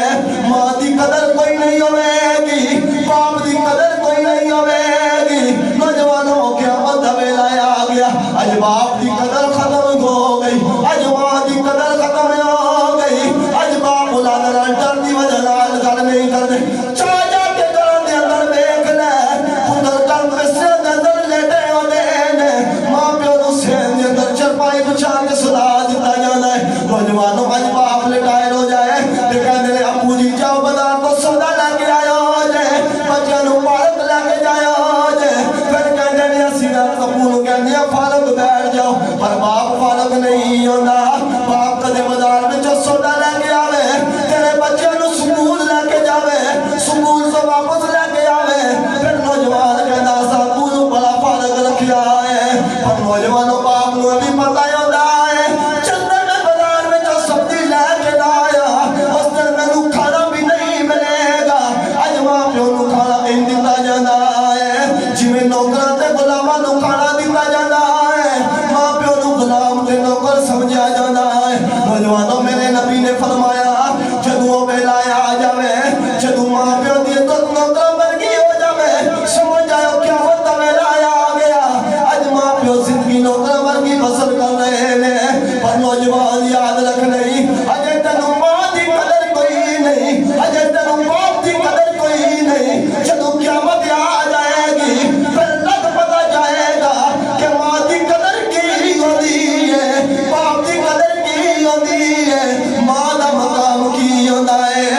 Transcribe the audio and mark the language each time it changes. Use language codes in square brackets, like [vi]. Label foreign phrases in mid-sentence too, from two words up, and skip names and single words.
[pa] ماں دی قدر کوئی نہیں ہوئے گی, باپ دی قدر کوئی نہیں ہوئے گی. نوجوانوں قیامت دا ویلا آ گیا, اج باپ دی قدر ختم ہو گئی, اج ماں دی قدر ختم ہو گئی. اج باپ اولاد نال ڈر دی وجہ نال گل نہیں کردے. چاہ جا کے گھراں دے اندر ویکھ لے, پتر کل بستر دے اندر لیٹے ہوندے نے, ماں پیو نو سین دے اندر چرپائی بچھا کے سلا دتا جاندا ہے. نوجوانوں اج باپ لٹائے ہو جائے تے کہندے نے ابو جی جاؤ بازار تو سودا لے کے آیا جے, بچیاں نو پارک لے کے جایا جے. پھر کہندے نے اسی نال ابو نو کہندے فارغ بیٹھ جاؤ, پر باپ فارغ نہیں ہوندا. باپ کدے بازار وچ سودا لے کے آوے, تیرے بچیاں نو سکول لے کے جاوے, سکول تو واپس لے کے آوے. پھر نوجوان کہندا سا ابو نو بڑا فارغ رکھیا ہے. پر نوجوانوں باپ نو بھی پتہ ہوندا ہے چندر میں بازار وچ سبزی لے کے آیا, اس دن مینوں کھانا بھی نہیں ملے گا. اج ماں پیو نو کھانا نہیں دتا جاندا ہے, جویں نوکراں تے غلاماں نو کھانا دتا جاندا ہے, ماں پیو نو غلام تے نوکر سمجھا جاندا ہے. نوجوانوں میرے نبی نے فرمایا جدوں ویلا آ جاوے, جدوں ماں پیو دی عزت نوکر ورگی ہو جاوے, سمجھ جاؤ قیامت دا ویلا آ گیا. اج ماں پیو زندگی نوکر ورگی بسر کر رہے نے, پر نوجوان یاد رکھ نہیں اجے تینوں ماں دی قدر کوئی نہیں, اجے تینوں باپ دی قدر کوئی نہیں. جدوں قیامت آ جائے گی پھر لگ پتا جائے گا کہ ماں دی قدر کی ہوندی ہے, باپ دی قدر کی ہوندی ہے, ماں دا مقام کی ہوندا ہے.